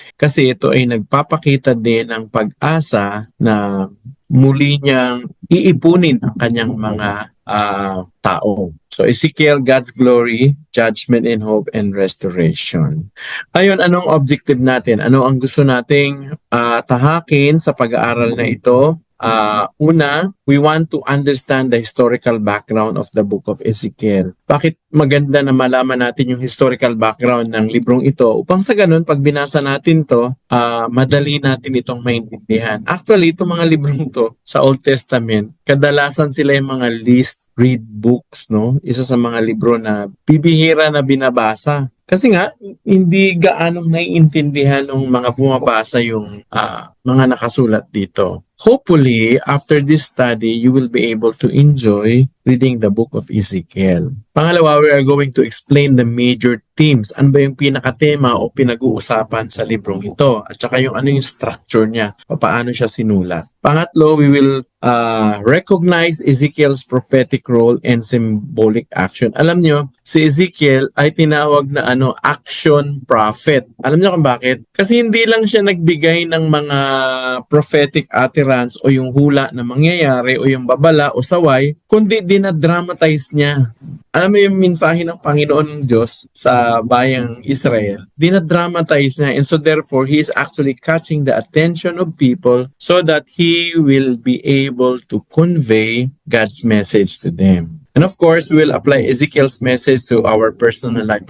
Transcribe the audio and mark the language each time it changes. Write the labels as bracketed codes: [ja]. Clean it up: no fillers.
[tl] Kasi ito ay nagpapakita din ng pag-asa na muli niyang iipunin ang kanyang mga tao. [en] So Ezekiel, God's Glory, Judgment and Hope and Restoration. [tl] Ayun, anong objective natin? Ano ang gusto nating tahakin sa pag-aaral na ito? [en] Una, we want to understand the historical background of the book of Ezekiel. [tl] Bakit maganda na malaman natin yung [en] historical background [tl] ng librong ito? Upang sa ganun, pag binasa natin to, madali natin itong maintindihan. Actually, itong mga librong to sa Old Testament, kadalasan sila yung mga [en] least read books, [tl] no? Isa sa mga libro na bibihira na binabasa. Kasi nga, hindi gaanong naiintindihan ng mga bumabasa yung mga nakasulat dito. [en] Hopefully, after this study, you will be able to enjoy reading the book of Ezekiel. [tl] Pangalawa, [en] we are going to explain the major themes. [tl] Ano ba yung pinakatema o pinag-uusapan sa librong ito? At saka yung ano yung structure niya, paano siya sinulat. [en] Pangatlo, we will recognize Ezekiel's prophetic role and symbolic action. [tl] Alam nyo, si Ezekiel ay tinawag na action prophet. Alam nyo kung bakit? Kasi hindi lang siya nagbigay ng mga [en] prophetic utterance [tl] o yung hula na mangyayari o yung babala o saway, kundi dinadramatize niya. Alam mo yung mensahe ng Panginoon ng Diyos sa bayang Israel, dinadramatize niya, [en] and so therefore he is actually catching the attention of people so that he will be able to convey God's message to them. And of course, we will apply Ezekiel's message to our personal life.